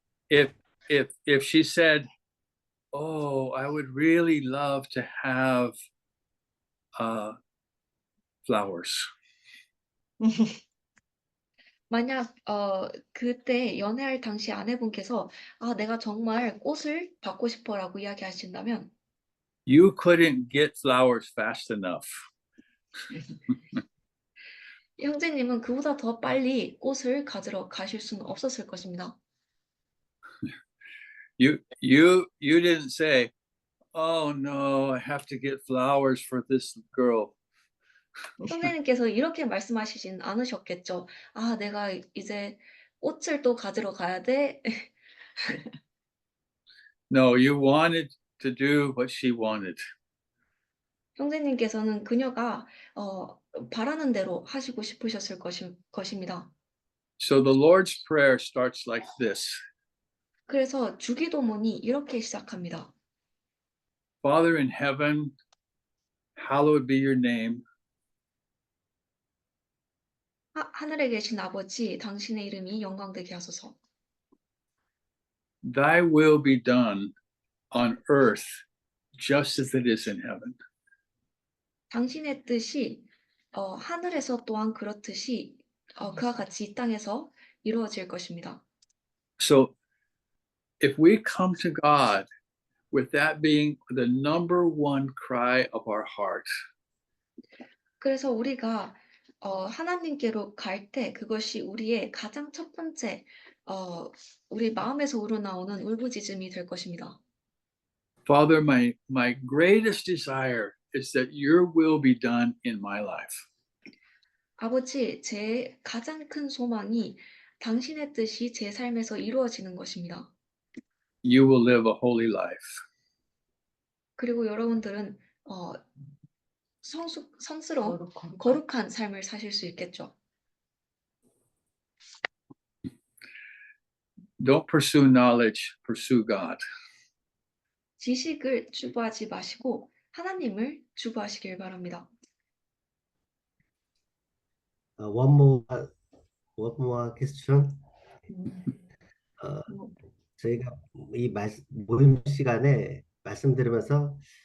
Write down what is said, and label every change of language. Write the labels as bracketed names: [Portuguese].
[English] If she said, "Oh, I would really love to have flowers," [Korean] 만약 그때 연애할 당시 아내분께서 내가 정말 꽃을 받고 싶어라고 이야기하신다면 [English] you couldn't get flowers fast enough. [Korean] 형제님은 그보다 더 빨리 꽃을 가지러 가실 수는 없었을 것입니다. [English] You didn't say, "Oh no, I have to get flowers for this girl." [Korean] 형제님께서 이렇게 말씀하시진 않으셨겠죠. 내가 이제 꽃을 또 가지러 가야 돼. [English] No, you wanted to do what she wanted. [Korean] 형제님께서는 그녀가 바라는 대로 하시고 싶으셨을 것입니다. [English] So the Lord's Prayer starts like this. [Korean] 그래서 주기도문이 이렇게 시작합니다. [English] Father in heaven, hallowed be your name. [Korean] 하늘에 계신 아버지, 당신의 이름이 영광되게 하소서. [English] Thy will be done on earth just as it is in heaven. [Korean] 당신의 뜻이 하늘에서 또한 그렇듯이 그와 같이 이 땅에서 이루어질 것입니다. [English] So if we come to God with that being the number one cry of our heart, [Korean] 그래서 우리가 하나님께로 갈 때 그것이 우리의 가장 첫 번째 우리 마음에서 우러나오는 울부짖음이 될 것입니다. [English] Father, my greatest desire is that your will be done in my life. [Korean] 아버지, 제 가장 큰 소망이 당신의 뜻이 제 삶에서 이루어지는 것입니다. [English] You will live a holy life. [Korean] 그리고 여러분들은 성스러운 거룩한 삶을 사실 수 있겠죠. [English] Don't pursue knowledge, pursue God. [Korean] 지식을 추구하지 마시고 하나님을 추구하시길 바랍니다. [English] One more question. [Korean] 저희가 이 모임 시간에 말씀드리면서